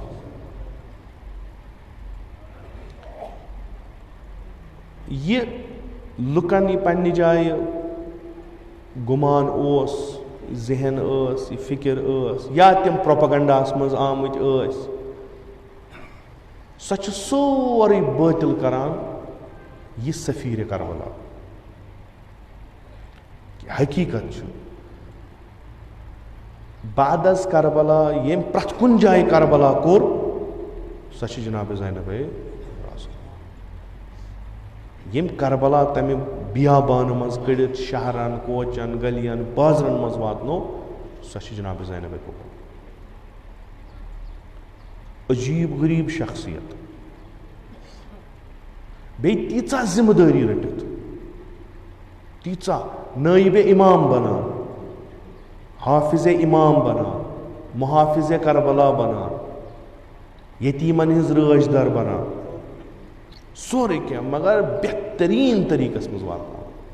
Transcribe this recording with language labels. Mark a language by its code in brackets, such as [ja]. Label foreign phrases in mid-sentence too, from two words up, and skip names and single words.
[ks] یہ لُکن یہِ پننہِ جایہِ گُمان اوس ذہن ٲس یہِ فِکر ٲس یا تِم پروپگنڈاہس منٛز آمٕتۍ ٲسۍ سۄ چھِ سورُے بٲطِل کران یہِ سفیٖرِ کربلا حقیٖقت چھُ بعد از کربلا ییٚمۍ پرٛٮ۪تھ کُنہِ جایہِ کربلا کوٚر سۄ چھِ جناب زینب ییٚمۍ کربلا تمہِ بیابانہٕ منٛز کٔڑِتھ شہرن کوچن گلین بازرن منٛز واتنو سۄ چھِ جناب زینب کبریٰ عجیٖب غریٖب شخصیت بیٚیہِ تیٖژاہ ذمہٕ دٲری رٔٹِتھ تیٖژاہ نٲیِبِ اِمام بنان حافظ امام بنان محافظ کربلا بنان یتیٖمن ہٕنٛز رٲچھ در بنان سورُے کینٛہہ مگر بہتریٖن طریٖقس منٛز واتناوان